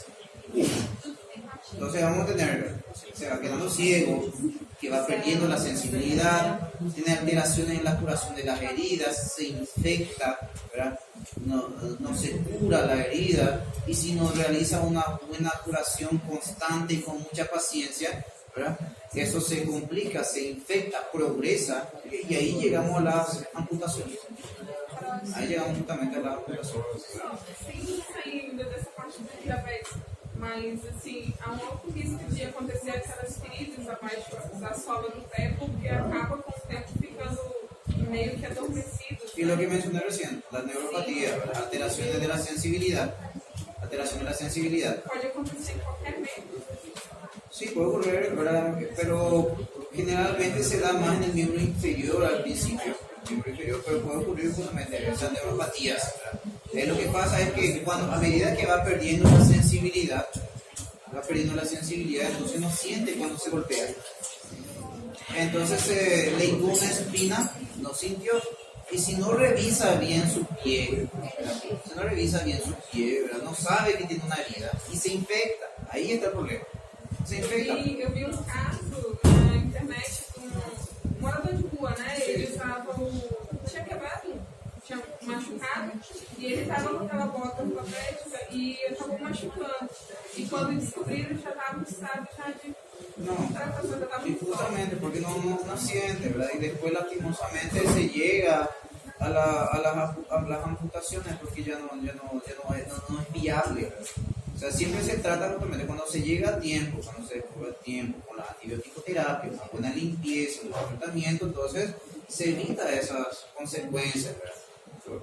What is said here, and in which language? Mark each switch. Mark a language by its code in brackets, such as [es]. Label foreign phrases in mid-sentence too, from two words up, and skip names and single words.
[es] Entonces vamos a tener, se va quedando ciego, que va perdiendo la sensibilidad, tiene alteraciones en la curación de las heridas, se infecta, ¿verdad?, no se cura la herida, y si no realiza una buena curación constante y con mucha paciencia, ¿verdad?, eso se complica, se infecta, progresa, y ahí llegamos a las amputaciones. Aí llegamos justamente a las amputaciones. [pt] Sim, saindo dessa parte do diabetes, mas assim, há um alto risco de acontecer aquelas crises abaixo da sola do pé, porque acaba com o tempo ficando meio que adormecido. [es] Y lo que mencioné recién, las neuropatías, las alteraciones de la sensibilidad, [pt] Pode acontecer em qualquer meio. [es] Sí, puede ocurrir, ¿verdad?, pero generalmente se da más en el miembro inferior al principio, pero puede ocurrir justamente esas neuropatías, ¿verdad? Lo que pasa es que a medida que va perdiendo la sensibilidad, entonces no siente cuando se golpea. Entonces le hinchó una espina, no sintió, y si no revisa bien su pie, ¿verdad?, no sabe que tiene una herida y se infecta, ahí está el problema. Se infecta. [pt] E eu vi um caso na internet de um morador de rua, né? Ele tinha quebrado, tinha machucado e ele estava com aquela bota ortopédica e acabou machucando. E quando descobriram, ele já estava no estado já de [es] No, [pt] tratação, já estava [es] y no justamente porque no siente, ¿verdad? Y después lastimosamente se llega a las amputaciones porque ya no es viable, ¿verdad? O sea, siempre se trata justamente cuando se llega a tiempo, cuando se descubre a tiempo, con la antibiótico-terapia, una buena limpieza, un buen tratamiento, entonces se evita esas consecuencias, ¿verdad?